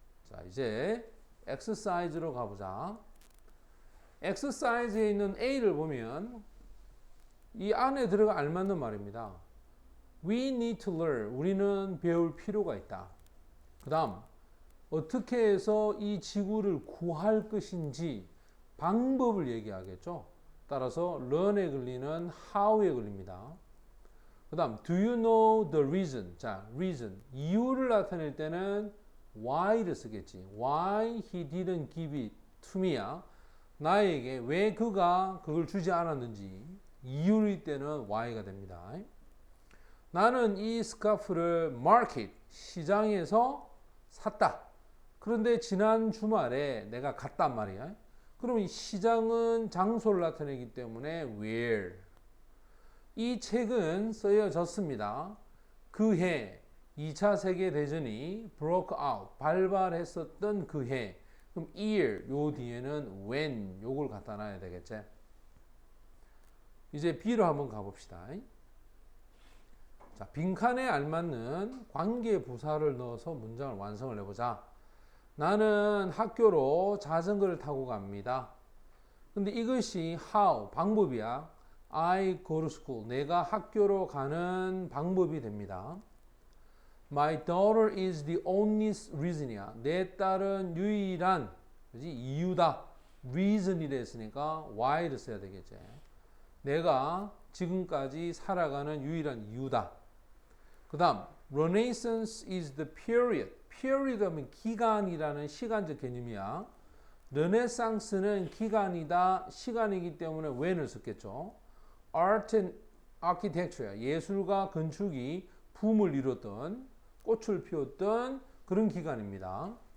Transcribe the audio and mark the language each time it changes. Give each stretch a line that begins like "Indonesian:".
Korean: 자, 이제 exercise로 가보자. exercise에 있는 A를 보면 이 안에 들어가 알맞는 말입니다.
English: We need to learn.
Korean: 우리는 배울 필요가 있다. 그 다음 어떻게 해서 이 지구를 구할 것인지 방법을 얘기하겠죠. 따라서 learn에 걸리는 how에 걸립니다. 그 다음
English: do you know the reason?
Korean: 자, reason 이유를 나타낼 때는 why를 쓰겠지.
English: why he didn't give it to me야.
Korean: 나에게 왜 그가 그걸 주지 않았는지 이유일 때는 why가 됩니다. 나는 이 스카프를 market 시장에서 샀다. 그런데 지난 주말에 내가 갔단 말이야. 그럼 이 시장은 장소를 나타내기 때문에 where. 이 책은 쓰여졌습니다. 그 해 2차 세계대전이
English: broke out,
Korean: 발발했었던 그 해. 그럼 year, 요 뒤에는 when, 요걸 갖다 놔야 되겠지. 이제 B로 한번 가봅시다. 자, 빈칸에 알맞는 관계 부사를 넣어서 문장을 완성을 해보자. 나는 학교로 자전거를 타고 갑니다. 근데 이것이 how, 방법이야.
English: I go to school,
Korean: 내가 학교로 가는 방법이 됩니다.
English: My daughter is the only reason이야.
Korean: 내 딸은 유일한 그지? 이유다. reason이라 했으니까 why를 써야 되겠지. 내가 지금까지 살아가는 유일한 이유다. 그 다음
English: Renaissance is the period.
Korean: period 하면 기간이라는 시간적 개념이야. 르네상스는 기간이다, 시간이기 때문에 when을 썼겠죠.
English: Art and architecture야.
Korean: 예술과 건축이 붐을 이뤘던, 꽃을 피웠던 그런 기간입니다.